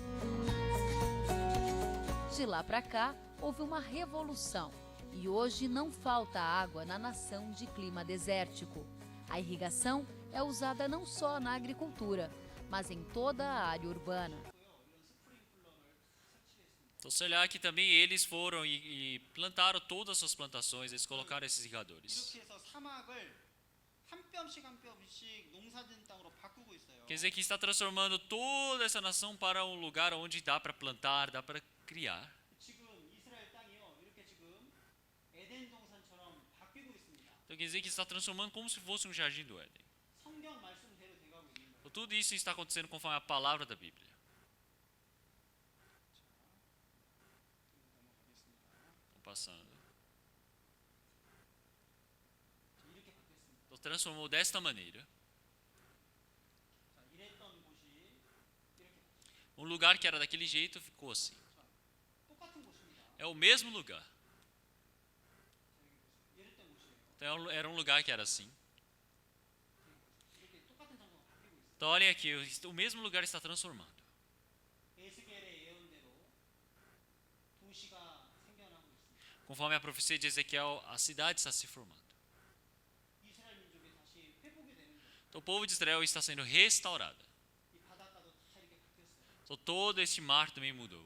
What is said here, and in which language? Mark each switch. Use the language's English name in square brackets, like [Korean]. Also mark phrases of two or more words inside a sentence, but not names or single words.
[Portuguese] De lá para cá, houve uma revolução e hoje não falta água na nação de clima desértico. A irrigação é usada não só na agricultura, mas em toda a área urbana. Então, se olhar que também eles foram e plantaram todas as suas plantações, eles colocaram esses irrigadores. [Korean] 이렇게 해서 사막을 한 뼘씩 한 뼘씩 농사진 땅으로 바꾸고 있어요. [Portuguese] Quer dizer que está transformando toda essa nação para um lugar onde dá para plantar, dá para criar. [Korean] 지금 이스라엘 땅이요. 이렇게 지금 에덴 동산처럼 바뀌고 있습니다. [Portuguese] Então quer dizer que está transformando como se fosse um jardim do Éden. [Korean] 성경 말씀대로 돼가고 있는 거예요. [Portuguese] Então, tudo isso está acontecendo conforme a palavra da Bíblia. Estão passando. [Korean] 이렇게 바뀌었습니다. [Portuguese] Então transformou desta maneira. [Korean] 자, 이랬던 곳이 이렇게 [Portuguese] Um lugar que era daquele jeito ficou assim. [Korean] 똑같은 곳입니다. [Portuguese] É o mesmo lugar. [Korean] 이랬던 곳이에요. [Portuguese] Então era um lugar que era assim. [Korean] 이렇게 똑같은 장소가 바뀌고 있어요. [Portuguese] Então olhem aqui, o mesmo lugar está transformando. [Korean] 에스겔의 예언대로 도시가 생겨나고 있습니다. [Portuguese] Conforme a profecia de Ezequiel, a cidade está se formando. [Korean] 이스라엘 민족이 다시 회복이 되는 거예요. [Portuguese] Então o povo de Israel está sendo restaurado. [Korean] 이 바닷가도 다 이렇게 바뀌었어요. [Portuguese] Então todo este mar também mudou.